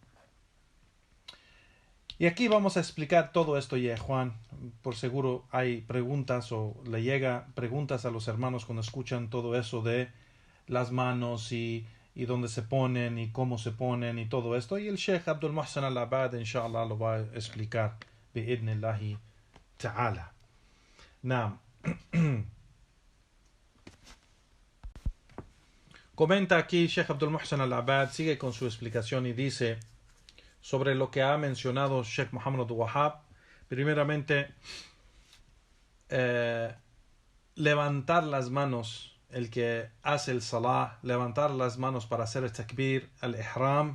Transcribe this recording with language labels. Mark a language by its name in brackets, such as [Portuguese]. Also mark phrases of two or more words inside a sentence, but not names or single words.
[Spanish] Y aquí vamos a explicar todo esto ya, Juan. Por seguro hay preguntas o le llega preguntas a los hermanos cuando escuchan todo eso de las manos y dónde se ponen y cómo se ponen y todo esto. Y el Sheikh Abdul Muhsin Al-Abad, inshallah, lo va a explicar. [Arabic] بإذن الله تعالى. نعم. [Spanish] Comenta aquí Sheikh Abdul Muhsin Al-Abad, sigue con su explicación y dice sobre lo que ha mencionado Sheikh Muhammad Abdul-Wahhab. Primeramente, levantar las manos, el que hace el salah, levantar las manos para hacer el takbir, el ihram.